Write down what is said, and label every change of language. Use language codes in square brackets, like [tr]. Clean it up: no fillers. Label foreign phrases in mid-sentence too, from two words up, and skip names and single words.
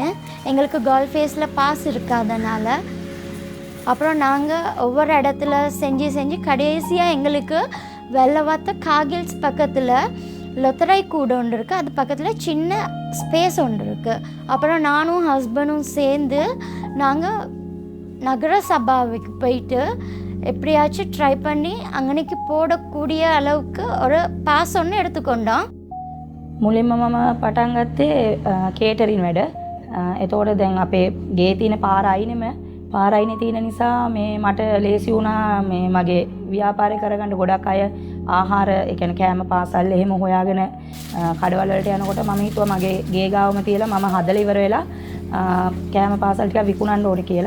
[ta] எங்களுக்கு கால்ஃபேஸில் பாஸ் இருக்காதனால அப்புறம் நாங்கள் ஒவ்வொரு இடத்துல செஞ்சு கடைசியாக எங்களுக்கு வெள்ளவாத்த காகில்ஸ் பக்கத்தில் லொத்தராய் கூடு ஒன்று இருக்குது, அது பக்கத்தில் சின்ன ஸ்பேஸ் ஒன்று இருக்குது. அப்புறம் நானும் ஹஸ்பண்டும் சேர்ந்து நாங்கள் நகர சபாவுக்கு போயிட்டு எப்படியாச்சும் ட்ரை பண்ணி அங்கனைக்கு போடக்கூடிய அளவுக்கு ஒரு பாஸ் ஒன்று எடுத்துக்கொண்டோம். [si] මුලින්ම මම පටන් ගත්තේ කේටරින් වැඩ. එතකොට දැන් අපේ ගේ තියෙන පාර අයිනේ තියෙන නිසා මට ලේසි වුණා මගේ ව්‍යාපාරය කරගන්න. ගොඩක් අය ආහාර ඒ කියන්නේ කෑම පාසල් එහෙම හොයාගෙන කඩවල වලට යනකොට මම හිතුවා මගේ ගේ ගාවම තියලා මම හදලා ඉවර වෙලා කෑම පාසල් ටික විකුණන්න ඕනේ කියලා.